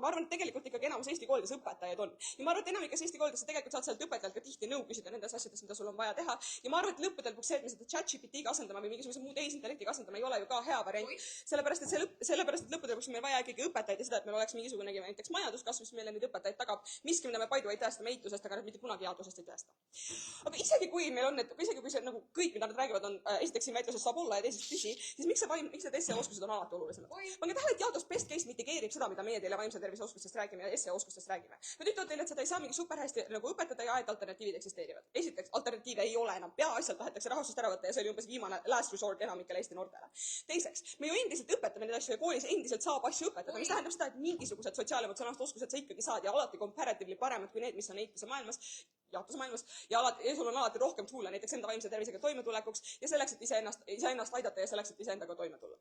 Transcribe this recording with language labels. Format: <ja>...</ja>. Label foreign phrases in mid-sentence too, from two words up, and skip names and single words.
<et>Ma arvan, et tegelikult ikkagi enamus Eesti koolides õpetajaid on. Ja ma arvan, et enamikes Eesti koolides sa tegelikult saad sealt õpetajalt ka tihti nõu küsida nendes asjades, mida sul on vaja teha. Ja ma arvan, et lõppudel lõpuks see, et me seda ChatGPT-ga asendame või mingisuguse muu tehisintellektiga asendame, ei ole ju ka hea variant. Sellepärast, et lõppude lõpuks meil vaja ikkagi õpetajaid ja seda, et meil oleks mingisugunegi näiteks majanduskasv, mis meile neid õpetajaid tagab. Miski, mida me</et> <en>by the way</en> <et>tõestame eitusest, aga mitte kunagi jaotusest ei tõesta. Aga isegi kui meil on isegi kui see nagu kõik, mida nad räägivad, on esiteks siin väitluses saab olla ja teiseks püsi, siis miks need SE-oskused on alati olulisemad? Pange tähele, et jaotus</et> <en>best case</en> <et>mitigeerib seda, mida meie teile vaimse tervise oskustest räägime ja SE-oskustest räägime. Nad ütlevad teile, et seda ei saa mingi superhästi nagu õpetada ja et alternatiivid eksisteerivad. Esiteks, alternatiive ei ole enam. Peaasjalt tahetakse rahastust ära võtta ja see oli umbes viimane</et> <en>last resort</en> <et>enamikele Eesti noortele. Teiseks, me ju endiselt õpetame neid asju ja koolis endiselt saab asju õpetada, mis tähendab seda, et mingisugused sotsiaalemotsionaalsed oskused sa ikkagi saad ja alati comparatively paremad kui need, mis on eituse maailmas, jaotuse maailmas ja sul on alati rohkem tuule näiteks enda vaimse tervisega toimetulekuks ja selleks, et iseennast aidata ja selleks, et iseendaga toime tulla.</et>